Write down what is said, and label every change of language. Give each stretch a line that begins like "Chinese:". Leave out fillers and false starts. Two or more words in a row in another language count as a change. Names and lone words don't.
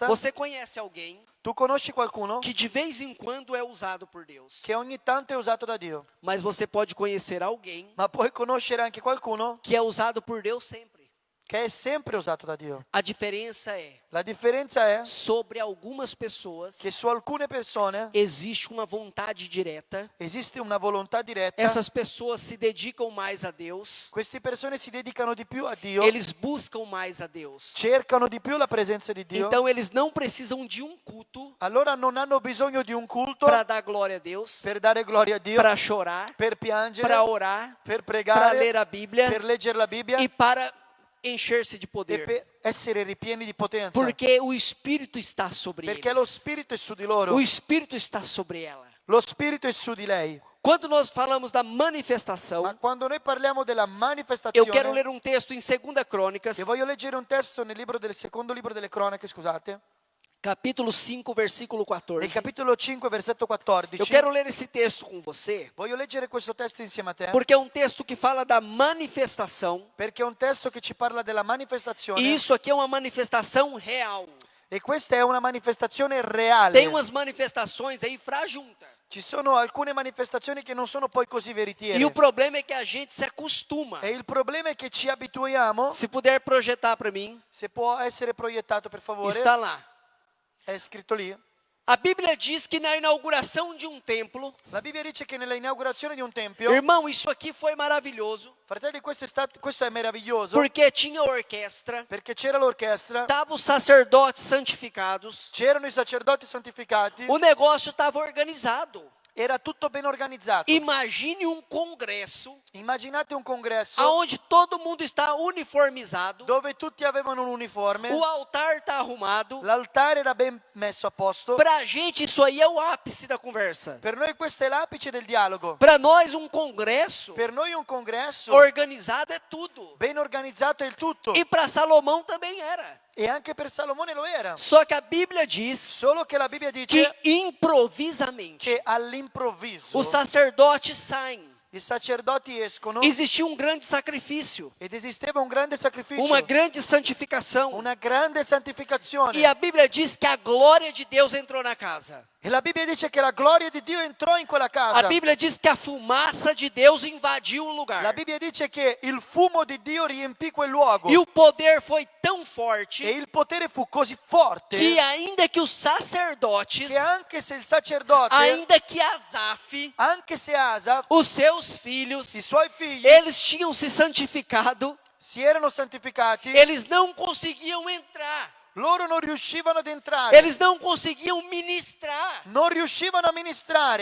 Portuguese: você conhece alguém
Italian: tu conosci qualcuno
Portuguese: que de vez em quando é usado por Deus.
Italian: che ogni tanto è usato da Dio,
Portuguese: Mas você pode conhecer alguém
Italian: ma puoi conoscere anche qualcuno
Portuguese: que é usado por Deus sempre.
Italian: che è sempre usato da Dio.
Portuguese: A diferença é,
Italian: La differenza è
Portuguese: sobre algumas pessoas
Italian: che su alcune persone
Portuguese: existe uma vontade direta.
Italian: esiste una volontà diretta.
Portuguese: Essas pessoas se dedicam mais a Deus.
Italian: Queste persone si dedicano di più a Dio,
Portuguese: Eles buscam mais a Deus.
Italian: cercano di più la presenza di Dio,
Portuguese: Então eles não precisam de um culto
Italian: allora non hanno bisogno di un culto
Portuguese: para dar glória a Deus,
Italian: per dare gloria a Dio,
Portuguese: para chorar,
Italian: per piangere,
Portuguese: para orar,
Italian: per
Portuguese: para
Italian: pregare,
Portuguese: ler a Bíblia
Italian: per leggere la Bibbia
Portuguese: e para encher-se de
Italian: e
Portuguese: poder.
Italian: per essere ripieni di potenza,
Portuguese: Porque o Espírito está sobre
Italian: perché lo
Portuguese: eles.
Italian: Spirito è su di loro,
Portuguese: O Espírito está sobre ela.
Italian: lo Spirito è su di lei.
Portuguese: Quando nós falamos da manifestação,
Italian: Ma quando noi parliamo della
Portuguese: eu
Italian: manifestazione,
Portuguese: quero ler um texto em 2 Crônicas,
Italian: e voglio leggere un testo del secondo libro delle cronache, scusate,
Portuguese: capítulo 5, versículo 14.
Italian: nel capitolo 5, versetto 14.
Portuguese: Eu quero ler esse texto com você,
Italian: Voglio leggere questo testo insieme a te,
Portuguese: porque é um texto que fala da manifestação,
Italian: perché è un testo che ci parla della manifestazione,
Portuguese: e isso aqui é uma manifestação real.
Italian: e questa è una manifestazione reale.
Portuguese: Tem umas manifestações aí frajunta.
Italian: Ci sono alcune manifestazioni che non sono poi così
Portuguese: E o
Italian: veritiere.
Portuguese: problema é que a gente se acostuma.
Italian: E il problema è che ci abituiamo,
Portuguese: Se puder projetar para mim,
Italian: se può essere proiettato per favore,
Portuguese: está lá.
Italian: è scritto lì.
Portuguese: A Bíblia diz que na inauguração de um templo,
Italian: La Bibbia dice che nella inaugurazione di un tempio,
Portuguese: irmão, isso aqui foi maravilhoso,
Italian: fratelli, questo è meraviglioso,
Portuguese: porque tinha orquestra,
Italian: perché c'era l'orchestra,
Portuguese: estavam os sacerdotes santificados,
Italian: c'erano i sacerdoti santificati,
Portuguese: o negócio estava organizado.
Italian: era tutto ben organizzato.
Portuguese: Imagine um congresso
Italian: Immaginate un congresso
Portuguese: onde todo mundo está uniformizado,
Italian: dove tutti avevano un uniforme,
Portuguese: o altar está arrumado.
Italian: l'altare era ben messo a posto.
Portuguese: Para a gente isso aí é o ápice da conversa.
Italian: Per noi questo è l'apice del dialogo.
Portuguese: Para nós um congresso
Italian: Per noi un congresso
Portuguese: organizado é tudo.
Italian: ben organizzato è il tutto.
Portuguese: E para Salomão também era.
Italian: E anche per Salomone lo era.
Portuguese: Só que a Bíblia diz
Italian: Solo che la Bibbia
Portuguese: que
Italian: dice
Portuguese: improvisamente
Italian: che all'improvviso
Portuguese: os sacerdotes saem.
Italian: i sacerdoti escono
Portuguese: Existia um grande sacrifício,
Italian: ed esisteva un grande sacrificio,
Portuguese: uma grande santificação.
Italian: una grande santificazione.
Portuguese: E a Bíblia diz que a glória de Deus entrou na casa.
Italian: E la Bibbia dice che la gloria di Dio entrò in quella
Portuguese: A
Italian: casa.
Portuguese: Bíblia diz que a fumaça de Deus invadiu o
Italian: La
Portuguese: lugar.
Italian: Bibbia dice che il fumo di Dio riempì quel luogo.
Portuguese: E o poder foi tão
Italian: E
Portuguese: forte
Italian: il potere fu così forte
Portuguese: que ainda que os sacerdotes,
Italian: che anche se il sacerdote,
Portuguese: ainda que Asaf,
Italian: anche se Asa,
Portuguese: os seus filhos,
Italian: i suoi figli
Portuguese: eles tinham se santificado,
Italian: si erano santificati,
Portuguese: eles não conseguiam entrar,
Italian: loro non riuscivano ad entrare,
Portuguese: eles não conseguiam ministrar,
Italian: non riuscivano a ministrare,